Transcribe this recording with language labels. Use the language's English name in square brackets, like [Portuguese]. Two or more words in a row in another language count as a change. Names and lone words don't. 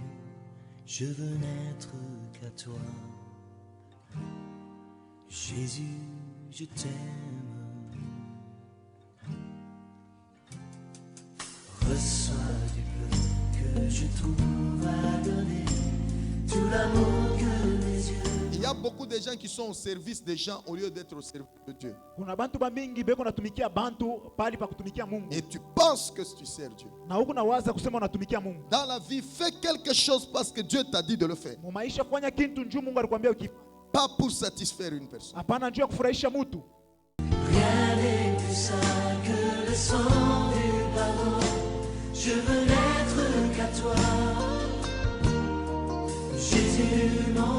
[French] Je veux n'être qu'à toi. Jésus, je t'aime. Reçois du peu que je trouve à donner, tout l'amour que mes yeux. Il y a beaucoup de gens qui sont au service des gens au lieu d'être au service de Dieu. [Swahili] Kuna bantu bamingi beko natumikia bantu pali pa kutumikia Mungu. [French] Et tu penses que tu sers Dieu. [Swahili] Na huku nawaza kusema unatumikia Mungu. [French] Dans la vie, fais quelque chose parce que Dieu t'a dit de le faire. [Swahili] Mu maisha fanya kitu njoo Mungu alikwambia ukifanya. [French] Pas pour satisfaire une personne. [Swahili] Hapana njoo ya kufurahisha mtu. [French] Rien n'est plus sain que le sang du pardon. Je veux n'être qu'à toi. Jésus.